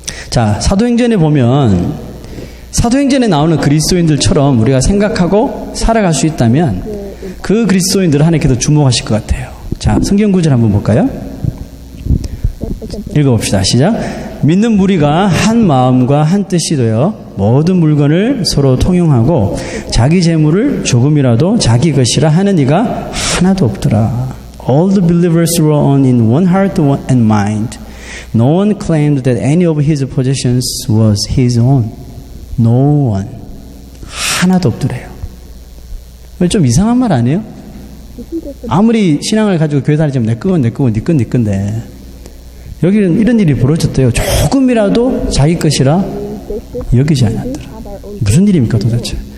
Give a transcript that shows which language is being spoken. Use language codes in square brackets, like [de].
[ko] 자, 사도행전에 보면 사도행전에 나오는 그리스도인들처럼 우리가 생각하고 살아갈 수 있다면 그 그리스도인들을 하나님께서 주목하실 것 같아요. 자, 성경 구절 한번 볼까요? 읽어봅시다. 시작. 믿는 무리가 한 마음과 한 뜻이 되어 모든 물건을 서로 통용하고 자기 재물을 조금이라도 자기 것이라 하는 이가 하나도 없더라. [en] All the believers were on in one heart and mind. No one claimed that any of his possessions was his own. No one. [ko] 하나도 없더래요. 좀 이상한 말 아니에요? 아무리 신앙을 가지고 교회 다니지만 내 거건 내 거고 네 건 네 건데 여기는 이런 일이 벌어졌대요. 조금이라도 자기 것이라 여기지 않았더라. 무슨 일입니까 도대체?